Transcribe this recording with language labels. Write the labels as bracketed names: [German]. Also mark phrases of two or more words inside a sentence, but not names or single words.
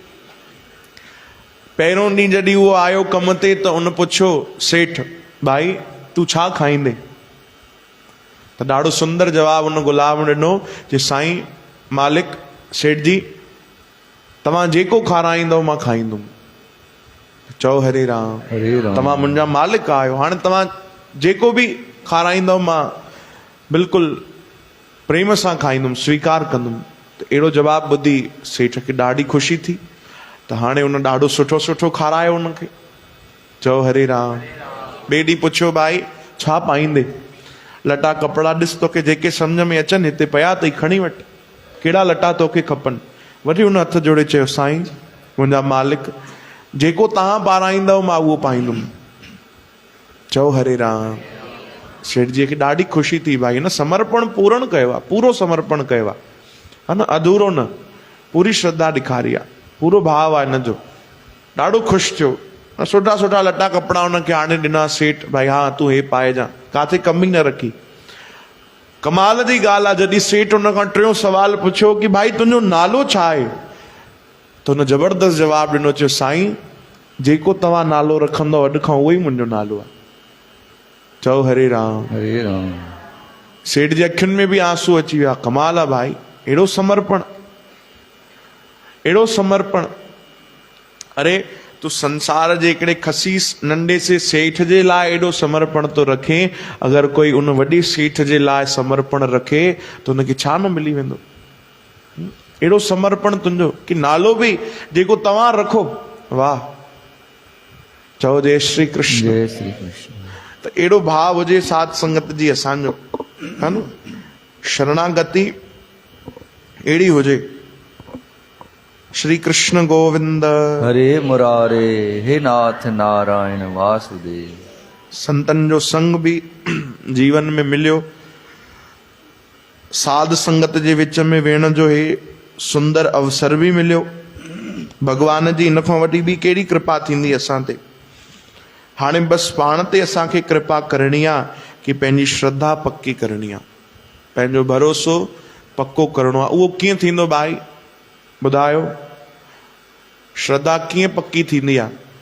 [Sindhi] पहिरियों ॾींहुं जॾहिं उहो आयो कम ते, त उन पुछियो सेठ, भाई तूं छा खाईंदे? त ॾाढो सुंदर जवाबु हुन गुलाम ॾिनो, जे साईं मालिक सेठ जी, तव्हां जेको खाराईंदव मां खाईंदुमि। चओ हरे राम। हरे राम। तव्हां मुंहिंजा मालिक आहियो, हाणे तव्हां जेको बि खाराईंदव मां बिल्कुलु प्रेम सां खाईंदुमि, स्वीकार कंदुमि। त अहिड़ो जवाबु ॿुधी सेठ खे ॾाढी ख़ुशी थी, त हाणे हुन ॾाढो सुठो सुठो खारायो हुनखे। चओ हरे राम। ॿिए ॾींहुं पुछियो, भाई छा पाईंदे? लटा कपिड़ा ॾिस, तोखे जेके सम्झ में अचनि हिते पिया अथई, खणी वठि, कहिड़ा लटा तोखे खपनि। वरी हुन हथ जोड़े चयो, साईं मुंहिंजा मालिक, जेको तव्हां पाराईंदव मां उहो पाईंदुमि। चओ हरे राम। सेठ जी खे ॾाढी ख़ुशी थी, भाई हिन समर्पण पूर्ण कयो आहे, पूरो समर्पण कयो आहे, है न, अधूरो न, पूरी श्रद्धा ॾेखारी आहे, पूरो भाव आहे हिनजो। ॾाढो ख़ुशि थियो, सुठा सुठा लटा कपिड़ा हुनखे आणे ॾिना सेठ, भाई हा तूं हे पाइजां, काथे कमी न रखी। कमाल जी ॻाल्हि आहे, जॾहिं सेठ हुन खां टियों सवाल पुछियो कि भाई तुंहिंजो नालो छा आहे, त हुन ज़बरदस्त जवाबु ॾिनो, चयो साईं जेको तव्हां नालो रखंदव अॼु खां उहो ई मुंहिंजो नालो आहे। चओ हरे राम। हरे राम। सेठ जी अखियुनि में बि आंसू अची विया। कमाल आहे भाई, अहिड़ो समर्पण, अहिड़ो समर्पण। अरे तूं संसार जे हिकिड़े खसीस नंढे से सेठ जे लाइ एॾो समर्पण थो रखे, अगरि कोई उन वॾे सेठ जे लाइ समर्पण रखे त हुनखे छा न मिली वेंदो। अहिड़ो समर्पण तुंहिंजो, कि नालो बि जेको तव्हां रखो। वाह। चओ जय श्री कृष्ण। जय श्री कृष्ण। त अहिड़ो भाव हुजे साध संगत जी असांजो, है न, शरणागति अहिड़ी हुजे। श्री कृष्ण गोविंद हरे मुरारे, हे नाथ नारायण वासुदेव। संतन जो संग भी जीवन में मिलियो, साध संगत जे विच में वेहण जो हे सुंदर अवसर भी मिलियो। भगवान जी इन खां वॾी ॿी कहिड़ी कृपा थींदी असां ते। हाणे बसि पाण ते असांखे कृपा करणी आहे कि पंहिंजी श्रद्धा पक्की करणी आहे, पंहिंजो भरोसो पक्को करिणो आहे। उहो कीअं थींदो भाई ॿुधायो? श्रद्धा कीअं पक्की थींदी आहे?